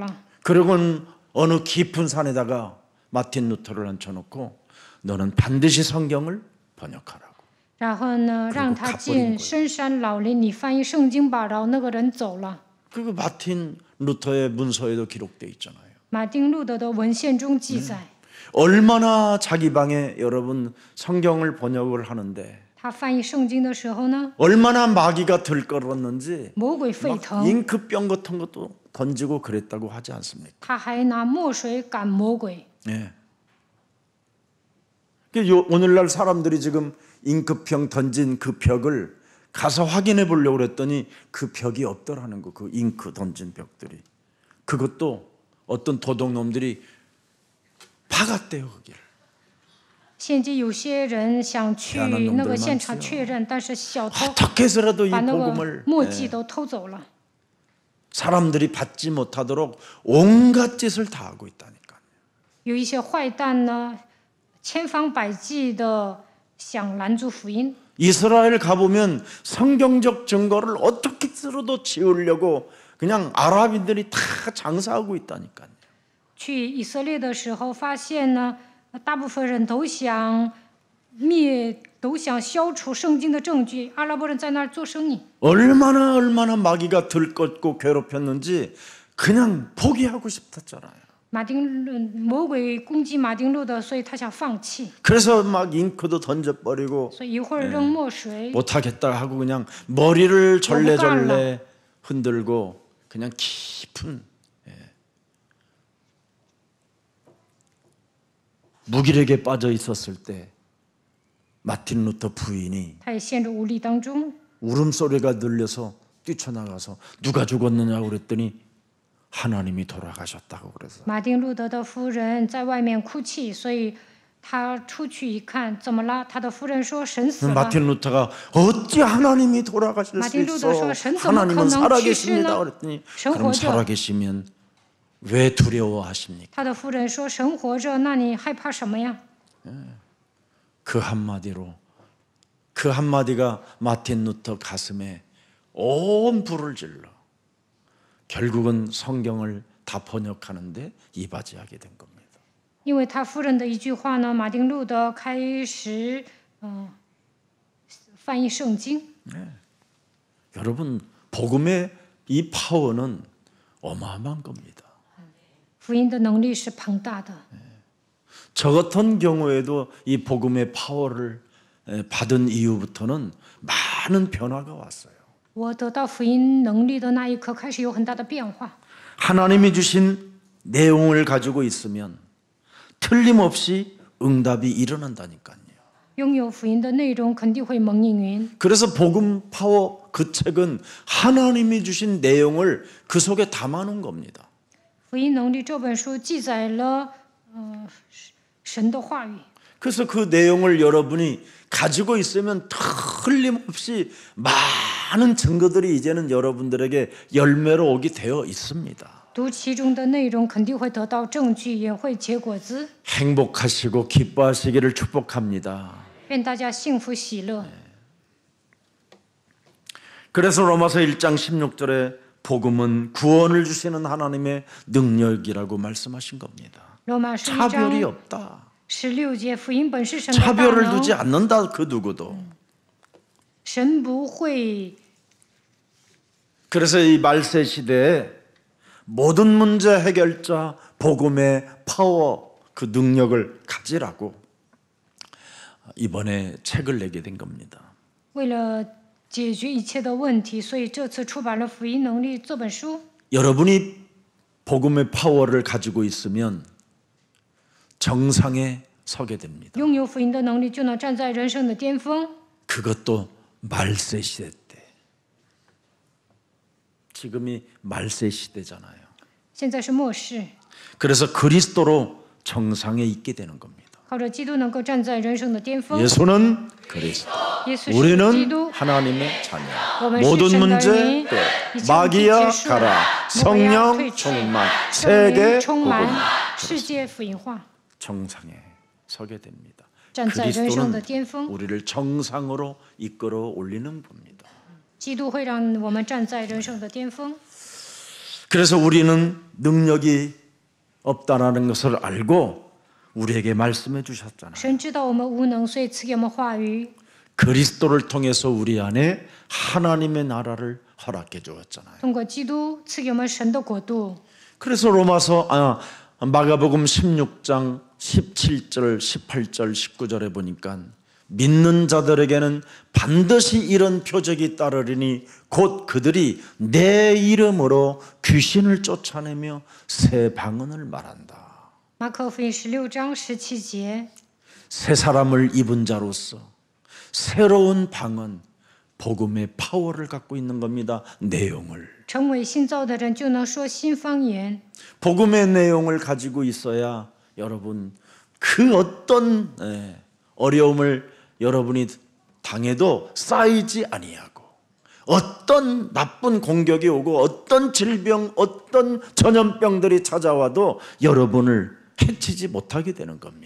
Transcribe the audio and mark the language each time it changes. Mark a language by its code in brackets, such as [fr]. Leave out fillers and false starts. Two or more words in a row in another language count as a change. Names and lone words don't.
[ko] 그리고는 어느 깊은 산에다가 마틴 루터를 앉혀놓고 너는 반드시 성경을 번역하라고. [zh] 然后呢，让他进深山老林，你翻译圣经吧。然后那个人走了。 [ko] 그리고 마틴 루터의 문서에도 기록돼 있잖아요. [zh] 马丁路德的文献中记载， [ko] 얼마나 자기 방에 여러분 성경을 번역을 하는데 [zh] 他翻译圣经的时候呢， [ko] 얼마나 마귀가 들끓었는지 [zh] 魔鬼沸 [ko] 막 [zh] 腾， [ko] 잉크병 같은 것도 던지고 그랬다고 하지 않습니까? [zh] 他还拿墨水赶魔鬼。 [ko] 예. 오늘날 사람들이 지금 잉크병 던진 그 벽을 가서 확인해 보려고 그랬더니 그 벽이 없더라는 거. 그 잉크 던진 벽들이. 그것도 어떤 도둑놈들이 박았대요, 거기를. [zh] 现今有些人想去那个现场确认，但是小偷 [ko] 어떻게 해서라도 이 [zh] 把那个 [ko] 복음을 [zh] 墨迹都偷走了。 [ko] 사람들이 받지 못하도록 온갖 짓을 다 하고 있다니까요. [zh] 有一些坏蛋呢，千方百计的想拦阻福音。 [ko] 이스라엘 가보면 성경적 증거를 어떻게 쓰러도 지우려고 그냥 아랍인들이 다 장사하고 있다니까요. [zh] 去以色列的时候，发现呢，大部分人都想灭，都想消除圣经的证据。阿拉伯人在那儿做生意， [ko] 얼마나 마귀가 들끓고 괴롭혔는지 그냥 포기하고 싶었잖아요. [zh] 魔鬼攻击马丁路德，所以他想放弃， [ko] 그래서 막 잉크도 던져버리고 [zh] 所以一会儿扔墨水， [ko] 못하겠다 하고 그냥 머리를 절레절레 흔들고 그냥 깊은 무기력에 빠져 있었을 때 마틴 루터 부인이 [zh] 他也陷入无力当中。 [ko] 울음소리가 들려서 뛰쳐나가서 누가 죽었느냐고 그랬더니 하나님이 돌아가셨다고 그래서 [zh] 马丁路德的夫人在外面哭泣，所以他出去一看，怎么了？他的夫人说神死了。 [ko] 마틴 루터가 어찌 하나님이 돌아가실 수 마틴 루터 있어? [zh] 说神怎么可 [ko] 하나님은 [zh] 能 [ko] 살아계십니다 [zh] 去世呢？ [ko] 그랬더니 [zh] 神 [ko] 그럼 [zh] 活着。 [ko] 살아계시면 왜 두려워하십니까? [zh] 他的夫人说神活着，那你害怕什么呀？ [ko] 그 한마디로 그 한마디가 마틴 루터 가슴에 온 불을 질러 결국은 성경을 다 번역하는데 이바지하게 된 겁니다. [zh] 因为他夫人的一句话呢，马丁路德开始翻译圣经。 [ko] 여러분 복음의 이 파워는 어마어마한 겁니다. [zh] 福音的能力是庞大的。 [ko] 저 같은 경우에도 이 복음의 파워를 받은 이후부터는 많은 변화가 왔어요. [zh] 我得到福音能力的那一刻，开始有很大的变化。 [ko] 하나님이 주신 내용을 가지고 있으면 틀림없이 응답이 일어난다니까요. [zh] 拥有福音的内容，肯定会蒙应允。 [ko] 그래서 복음 파워 그 책은 하나님이 주신 내용을 그 속에 담아놓은 겁니다. [zh] 福音能力这本书记载了神的话语。 [ko] 그래서 그 내용을 여러분이 가지고 있으면 틀림없이 많은 증거들이 이제는 여러분들에게 열매로 오게 되어 있습니다. [zh] 读其中的内容，肯定会得到证据，也会结果子。 [ko] 행복하시고 기뻐하시기를 축복합니다. [zh] 愿大家幸福喜乐。 [ko] 그래서 로마서 1장 16절에 복음은 구원을 주시는 하나님의 능력이라고 말씀하신 겁니다. [zh] 罗马书1 [ko] 차별이 [zh] 章 [ko] 없다. [zh] 16节，福音本是神的大 [ko] 차별을 두지 [zh] 能， [ko] 않는다 그 누구도. [zh] 神不会。 [ko] 그래서 이 말세 시대에 모든 문제 해결자 복음의 파워 그 능력을 가지라고 이번에 책을 내게 된 겁니다. [zh] 为了解决一切的问题，所以这次出版了《福音能力》这本书。 [ko] 여러분이 복음의 파워를 가지고 있으면 정상에 서게 됩니다. [zh] 拥有福音的能力，就能站在人生的巅峰。 [ko] 그것도 말세 시대 때. 지금이 말세 시대잖아요. [zh] 现在是末世， [ko] 그래서 그리스도로 정상에 있게 되는 겁니다. [zh] 靠着基督能够站在人生的巅峰。 [ko] 예수는 그리스도, [zh] 耶稣是基 [ko] 우리는 [zh] 督， [ko] 하나님의 자녀. [zh] 我们是 [ko] 모든 [zh] 神的 [ko] 문제 [zh] 民。 [ko] 끝. [zh] 一切问题 [ko] 마귀야 [zh] 结束， [ko] 가라. [zh] 魔鬼要退 [ko] 성령 [zh] 去， [ko] 충만. [zh] 圣 [ko] 세계 [zh] 灵充 [ko] 복음. [zh] 满，世界福音化， [ko] 정상에 서게 됩니다. [zh] 站在人生的 [ko] 그리스도는 [zh] 巅峰。 [ko] 우리를 정상으로 이끌어 올리는 겁니다. [zh] 基督会让我们站在人生的巅峰。 [ko] 그래서 우리는 능력이 없다라는 것을 알고 우리에게 말씀해 주셨잖아요. [zh] 神知道我们无能，所以赐给我们话语。 [ko] 그리스도를 통해서 우리 안에 하나님의 나라를 허락해 주었잖아요. [zh] 通过基督赐给我们神的国度。 [ko] 그래서 마가복음 16장 17절, 18절, 19절에 보니까 믿는 자들에게는 반드시 이런 표적이 따르리니 곧 그들이 내 이름으로 귀신을 쫓아내며 새 방언을 말한다. [zh] 马可福音16章17节， [ko] 새 사람을 입은 자로서 새로운 방언, 복음의 파워를 갖고 있는 겁니다. 내용을. [zh] 成为新造的人就能说新方言。 [ko] 복음의 내용을 가지고 있어야 여러분 그 어떤 어려움을 여러분이 당해도 쌓이지 아니하고 어떤 나쁜 공격이 오고 어떤 질병, 어떤 전염병들이 찾아와도 여러분을 해치지 못하게 되는 겁니다.